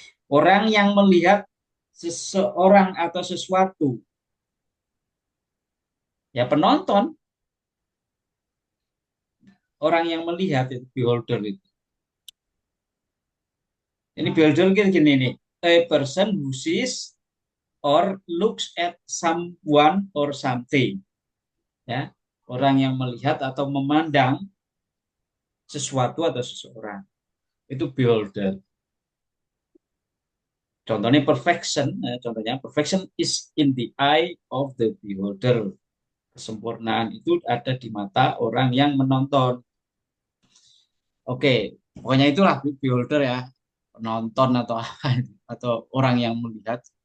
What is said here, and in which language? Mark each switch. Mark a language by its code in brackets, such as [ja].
[id] Orang yang melihat seseorang atau sesuatu, ya penonton. Orang yang melihat itu beholder itu. Ini beholder gini nih, [en] a person who sees or looks at someone or something. [id] Ya, orang yang melihat atau memandang sesuatu atau seseorang. Itu beholder. Contohnya [en] perfection is in the eye of the beholder. [id] Kesempurnaan itu ada di mata orang yang menonton. Oke, pokoknya itulah beholder ya, penonton atau orang yang melihat.